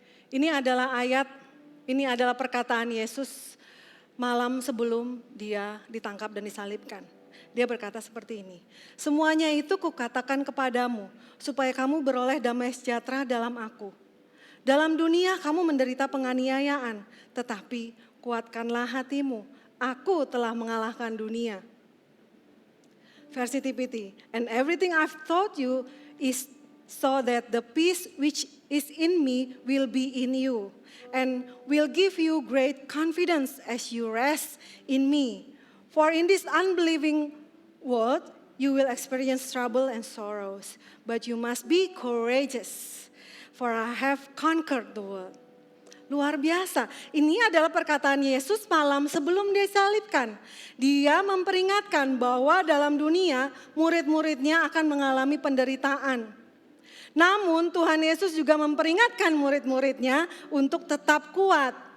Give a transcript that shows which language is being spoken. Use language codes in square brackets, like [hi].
[id] Ini adalah perkataan Yesus malam sebelum dia ditangkap dan disalibkan. Dia berkata seperti ini. Semuanya itu kukatakan kepadamu supaya kamu beroleh damai sejahtera dalam aku. Dalam dunia kamu menderita penganiayaan, tetapi kuatkanlah hatimu. Aku telah mengalahkan dunia. Versi TPT. [en] And everything I've taught you is so that the peace which is in me will be in you. And will give you great confidence as you rest in me. For in this unbelieving world, you will experience trouble and sorrows. But you must be courageous, for I have conquered the world. [id] Luar biasa. Ini adalah perkataan Yesus malam sebelum dia disalibkan. Dia memperingatkan bahwa dalam dunia murid-muridnya akan mengalami penderitaan. Namun Tuhan Yesus juga memperingatkan murid-muridnya untuk tetap kuat.